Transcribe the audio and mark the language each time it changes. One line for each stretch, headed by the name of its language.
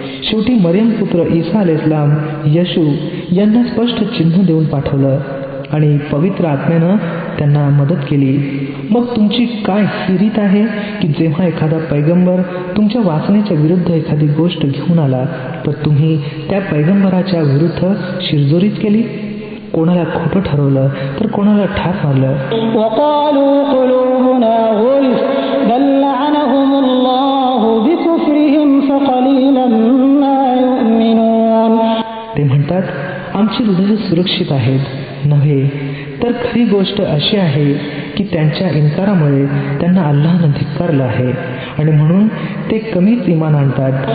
Marathi: शेवटी मरियम पुत्र ईसा अलैहिस्सलाम येशू यांना स्पष्ट चिन्ह देऊन पाठवलं आणि पवित्र आत्म्यानं त्यांना मदत केली. मग तुमची काय ही रीत आहे की जेव्हा एखादा पैगंबर तुमच्या वासनेच्या विरुद्ध एखादी गोष्ट घेऊन आला तर तुम्ही त्या पैगंबराच्या विरुद्ध शिरजोरीच केली? कोणाला खोटं ठरवलं तर कोणाला ठार मारलं.
Arabic: وقالوا قلوبنا غلف بل لعنهم الله بكفرهم فقليلا ما يؤمنون.
Marathi: ते म्हणतात आमची हृदये सुरक्षित आहेत. नव्हे तर खरी गोष्ट अशी आहे की त्यांच्या इन्कारामुळे त्यांना अल्लाहनं धिक्कारलं आहे आणि म्हणून ते कमीच ईमान आणतात.